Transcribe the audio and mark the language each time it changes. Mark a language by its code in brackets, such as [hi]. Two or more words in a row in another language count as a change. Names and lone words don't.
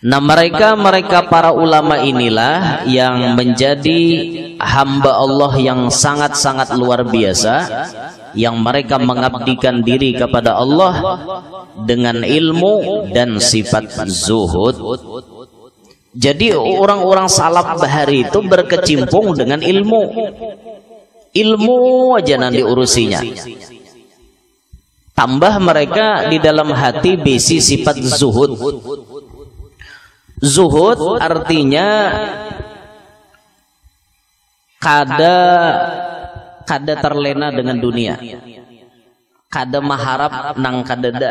[id] Nah, mereka para ulama inilah yang menjadi hamba Allah yang sangat-sangat luar biasa, yang mereka mengabdikan diri kepada Allah dengan ilmu dan sifat zuhud. Jadi orang-orang salaf bahari itu berkecimpung dengan ilmu. [bjn] Ilmu aja nanti urusinya. [id] Tambah mereka di dalam hati besi sifat zuhud. [bjn] Zuhud artinya kada terlena dengan dunia, kada maharap nang kadada.